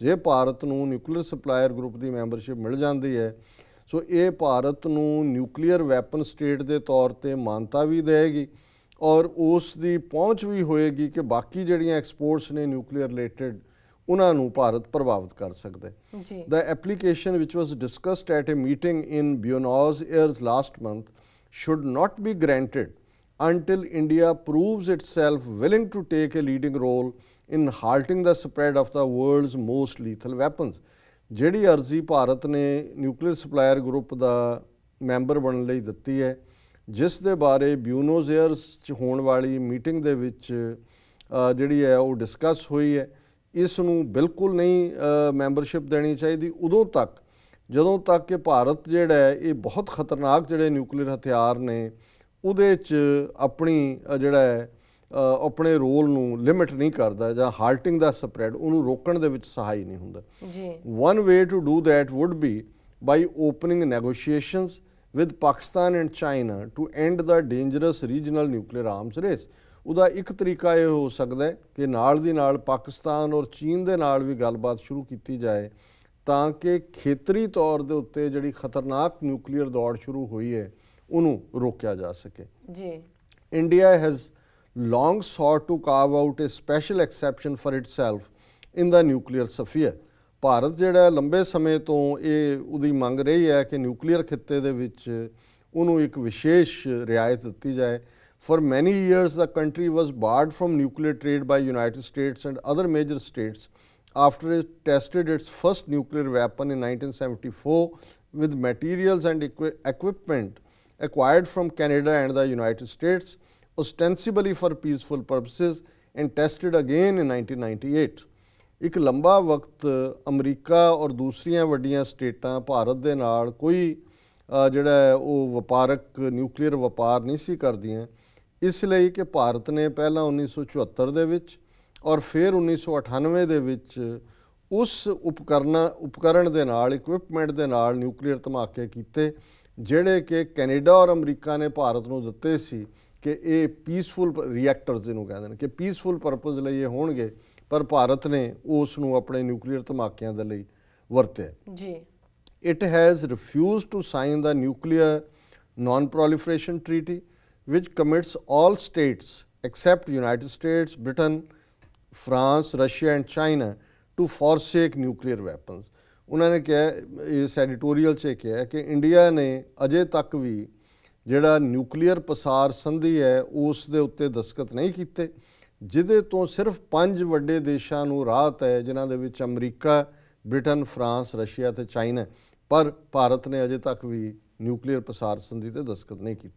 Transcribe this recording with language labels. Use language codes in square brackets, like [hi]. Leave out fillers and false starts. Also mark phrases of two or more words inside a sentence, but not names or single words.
[pa] ਜੇ ਭਾਰਤ ਨੂੰ ਨਿਊਕਲੀਅਰ ਸਪਲਾਇਰ ਗਰੁੱਪ ਦੀ ਮੈਂਬਰਸ਼ਿਪ ਮਿਲ ਜਾਂਦੀ ਹੈ, ਸੋ ਇਹ ਭਾਰਤ ਨੂੰ [en] nuclear weapon state [pa] ਦੇ ਤੌਰ ਤੇ ਮਾਨਤਾ ਵੀ ਦੇਗੀ ਔਰ ਉਸ ਦੀ ਪਹੁੰਚ ਵੀ ਹੋਏਗੀ ਕਿ ਬਾਕੀ ਜਿਹੜੀਆਂ ਐਕਸਪੋਰਟਸ ਨੇ [en] nuclear related, [pa] ਉਹਨਾਂ ਨੂੰ ਭਾਰਤ ਪ੍ਰਭਾਵਿਤ ਕਰ ਸਕਦਾ ਹੈ। [en] The application which was discussed at a meeting in Buenos Aires last month should not be granted until India proves itself willing to take a leading role in halting the spread of the world's most lethal weapons। [pa] ਜਿਹੜੀ ਅਰਜ਼ੀ ਭਾਰਤ ਨੇ ਨਿਊਕਲੀਅਰ ਸਪਲਾਇਰ ਗਰੁੱਪ ਦਾ ਮੈਂਬਰ ਬਣਨ ਲਈ ਦਿੱਤੀ ਹੈ, ਜਿਸ ਦੇ ਬਾਰੇ ਬਿਊਨੋਸ ਏਅਰਸ 'ਚ ਹੋਣ ਵਾਲੀ ਮੀਟਿੰਗ ਦੇ ਵਿੱਚ ਜਿਹੜੀ ਹੈ ਉਹ ਡਿਸਕਸ ਹੋਈ ਹੈ, ਇਸ ਨੂੰ ਬਿਲਕੁਲ ਨਹੀਂ ਮੈਂਬਰਸ਼ਿਪ ਦੇਣੀ ਚਾਹੀਦੀ ਉਦੋਂ ਤੱਕ ਜਦੋਂ ਤੱਕ ਕਿ ਭਾਰਤ ਜਿਹੜਾ ਹੈ ਇਹ ਬਹੁਤ ਖਤਰਨਾਕ ਜਿਹੜੇ ਨਿਊਕਲੀਅਰ ਹਥਿਆਰ ਨੇ ਉਹਦੇ 'ਚ ਆਪਣੀ ਜਿਹੜਾ ਹੈ ਆਪਣੇ ਰੋਲ ਨੂੰ ਲਿਮਿਟ ਨਹੀਂ ਕਰਦਾ ਜਾਂ [en] halting the spread, [pa] ਉਹਨੂੰ ਰੋਕਣ ਦੇ ਵਿੱਚ ਸਹਾਈ ਨਹੀਂ ਹੁੰਦਾ। [en] one way to do that would be by opening negotiations with Pakistan and China to end the dangerous regional nuclear arms race। [pa] ਉਹਦਾ ਇੱਕ ਤਰੀਕਾ ਇਹ ਹੋ ਸਕਦਾ ਹੈ ਕਿ ਨਾਲ ਦੀ ਨਾਲ ਪਾਕਿਸਤਾਨ ਔਰ ਚੀਨ ਦੇ ਨਾਲ ਵੀ ਗੱਲਬਾਤ ਸ਼ੁਰੂ ਕੀਤੀ ਜਾਏ ਤਾਂ ਕਿ ਖੇਤਰੀ ਤੌਰ ਦੇ ਉੱਤੇ ਜਿਹੜੀ ਖਤਰਨਾਕ ਨਿਊਕਲੀਅਰ ਦੌੜ ਸ਼ੁਰੂ ਹੋਈ ਹੈ ਉਹਨੂੰ ਰੋਕਿਆ ਜਾ ਸਕੇ। [en] India has long sought to carve out a special exception for itself in the nuclear sphere। [pa] ਭਾਰਤ ਜਿਹੜਾ ਲੰਬੇ ਸਮੇਂ ਤੋਂ ਇਹ ਉਹਦੀ ਮੰਗ ਰਹੀ ਹੈ ਕਿ ਨਿਊਕਲੀਅਰ ਖਿੱਤੇ ਦੇ ਵਿੱਚ ਉਹਨੂੰ ਇੱਕ ਵਿਸ਼ੇਸ਼ ਰਿਆਇਤ ਦਿੱਤੀ ਜਾਏ। [en] For many years the country was barred from nuclear trade by United States and other major states after it tested its first nuclear weapon in 1974 with materials and equipment acquired from Canada and the United States, ostensibly for peaceful purposes, and tested again in 1998। [pa] ਇੱਕ ਲੰਬਾ ਵਕਤ ਅਮਰੀਕਾ ਔਰ ਦੂਸਰੀਆਂ ਵੱਡੀਆਂ ਸਟੇਟਾਂ ਭਾਰਤ ਦੇ ਨਾਲ ਕੋਈ ਜਿਹੜਾ ਉਹ ਵਪਾਰਕ ਨਿਊਕਲੀਅਰ ਵਪਾਰ ਨਹੀਂ ਸੀ ਕਰਦੀਆਂ, ਇਸ ਲਈ ਕਿ ਭਾਰਤ ਨੇ ਪਹਿਲਾਂ 1974 ਦੇ ਵਿੱਚ ਔਰ ਫਿਰ 1998 ਦੇ ਵਿੱਚ ਉਸ ਉਪਕਰਨ ਦੇ ਨਾਲ, ਇਕਵਿਪਮੈਂਟ ਦੇ ਨਾਲ ਨਿਊਕਲੀਅਰ ਧਮਾਕੇ ਕੀਤੇ ਜਿਹੜੇ ਕਿ ਕੈਨੇਡਾ ਔਰ ਅਮਰੀਕਾ ਨੇ ਭਾਰਤ ਨੂੰ ਦਿੱਤੇ ਸੀ ਕਿ ਇਹ [en] peaceful reactors [pa] ਜਿਹਨੂੰ ਕਹਿੰਦੇ ਨੇ ਕਿ [en] peaceful purpose [pa] ਲਈ ਇਹ ਹੋਣਗੇ, ਪਰ ਭਾਰਤ ਨੇ ਉਸ ਨੂੰ ਆਪਣੇ ਨਿਊਕਲੀਅਰ ਧਮਾਕਿਆਂ ਦੇ ਲਈ ਵਰਤਿਆ। [en] It has refused to sign the Nuclear Non-Proliferation Treaty, which commits all states except United States, Britain, France, Russia and China to forsake nuclear weapons। [pa] ਉਹਨਾਂ ਨੇ ਕਿਹਾ, ਇਸ ਐਡੀਟੋਰੀਅਲ 'ਚ ਕਿਹਾ ਕਿ ਇੰਡੀਆ ਨੇ ਅਜੇ ਤੱਕ ਵੀ ਜਿਹੜਾ ਨਿਊਕਲੀਅਰ ਪਸਾਰ ਸੰਧੀ ਹੈ ਉਸ ਦੇ ਉੱਤੇ ਦਸਤਖਤ ਨਹੀਂ ਕੀਤੇ, ਜਿਹਦੇ ਤੋਂ ਸਿਰਫ 5 ਵੱਡੇ ਦੇਸ਼ਾਂ ਨੂੰ ਰਾਹਤ ਹੈ, ਜਿਨ੍ਹਾਂ ਦੇ ਵਿੱਚ ਅਮਰੀਕਾ, ਬ੍ਰਿਟਨ, ਫਰਾਂਸ, ਰਸ਼ੀਆ ਤੇ ਚਾਈਨਾ, ਪਰ ਭਾਰਤ ਨੇ ਅਜੇ ਤੱਕ ਵੀ ਨਿਊਕਲੀਅਰ ਪਸਾਰ ਸੰਧੀ ਤੇ ਦਸਤਖਤ ਨਹੀਂ ਕੀਤੇ।